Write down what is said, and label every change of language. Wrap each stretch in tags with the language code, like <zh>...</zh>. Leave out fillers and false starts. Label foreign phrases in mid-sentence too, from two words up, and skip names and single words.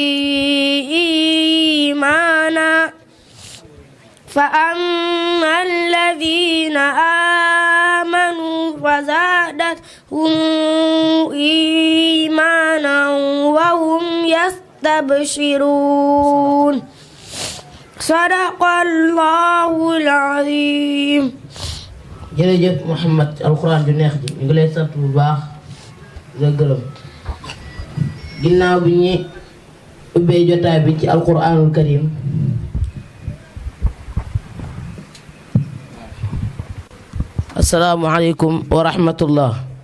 <ar>إيمانا فأما الذين آمنوا فزادتهم إيمانا وهم يستبشرون صدق الله العظيم.</ar> <wo>jërëjëf Mouhamed alxuraan ju neex ji ñu ngi lay sant bu baax nga gërëm ginnaaw bi ñi ubbee jotaay bi ci</wo> <ar>القرآن الكريم السلام عليكم ورحمة الله.</ar>